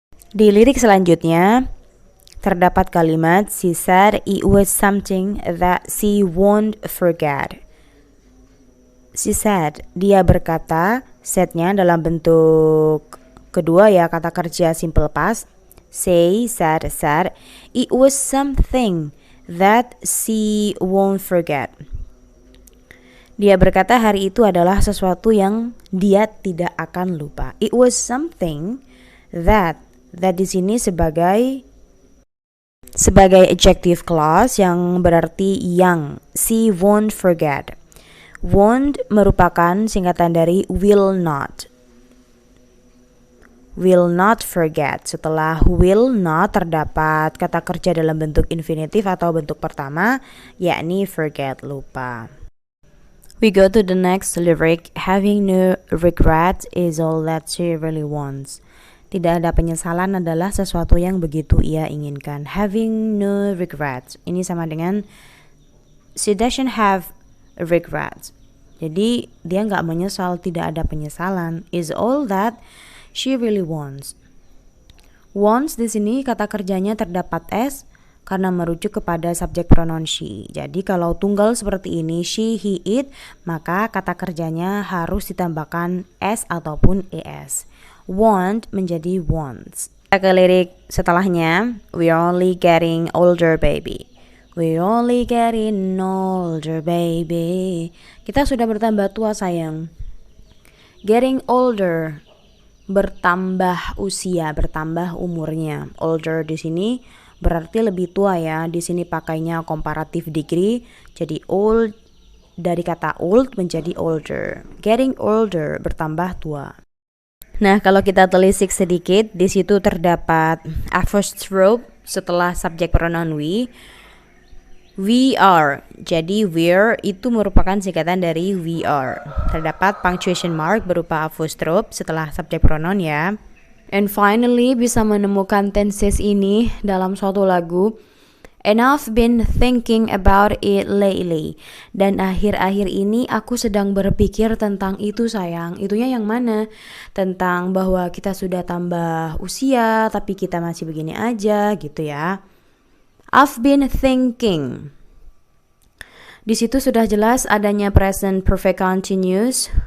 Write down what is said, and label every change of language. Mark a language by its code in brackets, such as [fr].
[id] Di lirik selanjutnya terdapat kalimat [en] she said it was something that she won't forget. She said, [id] dia berkata, said-nya dalam bentuk kedua ya, kata kerja simple past. [en] Say, said, it was something that she won't forget. [id] Dia berkata hari itu adalah sesuatu yang dia tidak akan lupa. [en] It was something that [id] di sini sebagai adjective clause yang berarti yang. [en] She won't forget. [id] Won't merupakan singkatan dari will not. [en] Will not forget. [id] Setelah will not terdapat kata kerja dalam bentuk infinitif atau bentuk pertama, yakni forget, lupa. [en] We go to the next lyric. Having no regret is all that she really wants. [id] Tidak ada penyesalan adalah sesuatu yang begitu ia inginkan. [en] Having no regrets. [id] Ini sama dengan [en] she doesn't have regrets. [id] Jadi dia nggak menyesal, tidak ada penyesalan. [en] Is all that she really wants. [id] Wants di sini kata kerjanya terdapat s karena merujuk kepada subjek pronoun she. Jadi kalau tunggal seperti ini she, he, it, maka kata kerjanya harus ditambahkan s ataupun es. Want menjadi wants. Kita ke lirik setelahnya. [en] We're only getting older baby. We're only getting older baby. [id] Kita sudah bertambah tua sayang. Getting older, bertambah usia, bertambah umurnya. Older di sini berarti lebih tua ya. Di sini pakainya comparative degree. Jadi old dari kata old menjadi older. Getting older, bertambah tua. Nah, kalau kita telisik sedikit, di situ terdapat apostrophe setelah subjek pronoun we. [en] We are. [id] Jadi we're itu merupakan singkatan dari we are. Terdapat punctuation mark berupa apostrophe setelah subjek pronoun ya. [en] And finally [id] bisa menemukan tenses ini dalam suatu lagu. [en] And I've been thinking about it lately. [id] Dan akhir-akhir ini aku sedang berpikir tentang itu sayang. Itunya yang mana? Tentang bahwa kita sudah tambah usia tapi kita masih begini aja gitu ya. [en] I've been thinking. [id] Di situ sudah jelas adanya present perfect continuous.